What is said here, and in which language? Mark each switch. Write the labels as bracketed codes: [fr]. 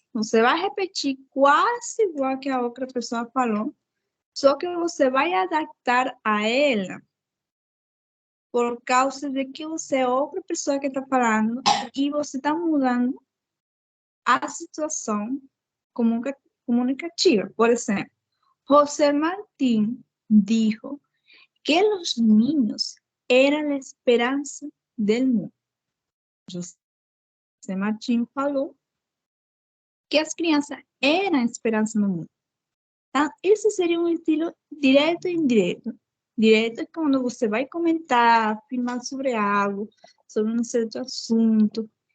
[pt] Você vai repetir quase igual que a outra pessoa falou, só que você vai adaptar a ela por causa de que você é outra pessoa que está falando e você está mudando a situação comunicativa. [es] Por exemplo, José Martín dijo que los niños eran la esperanza del mundo. [pt] José Martín falou que as crianças eram a esperança do mundo. Tá? Esse seria um estilo direto e indireto. Direto é quando você vai comentar, afirmar sobre algo, sobre um certo assunto.